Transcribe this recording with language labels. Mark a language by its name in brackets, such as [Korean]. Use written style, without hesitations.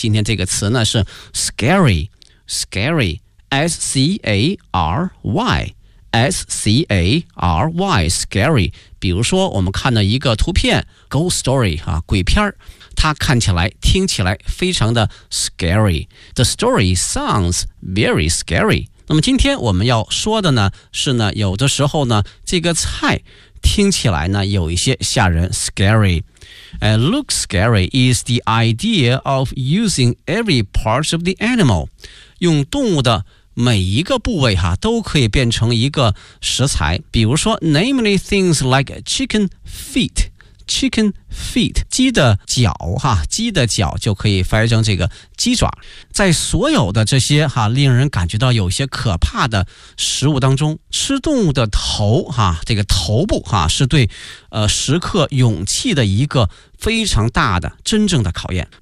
[Chinese] 今天这个词呢是 scary, scary, scary, scary, 比如说我们看到一个图片 [English] ghost story [Chinese] 啊，鬼片，它看起来听起来非常的 scary, [English] the story sounds very scary。 [Chinese] 那么今天我们要说的呢是呢有的时候呢这个菜听起来呢有一些吓人 scary。 [English] Look scary is the idea of using every part of the animal. [Chinese] 用动物的每一个部位哈都可以变成一个食材。比如说 [English] namely things like chicken feet, chicken feet, [Chinese] 鸡的脚哈，鸡的脚就可以翻译成这个鸡爪。在所有的这些哈令人感觉到有些可怕的食物当中，吃动物的头哈，这个头部哈是对食客勇气的一个非常大的真正的考验。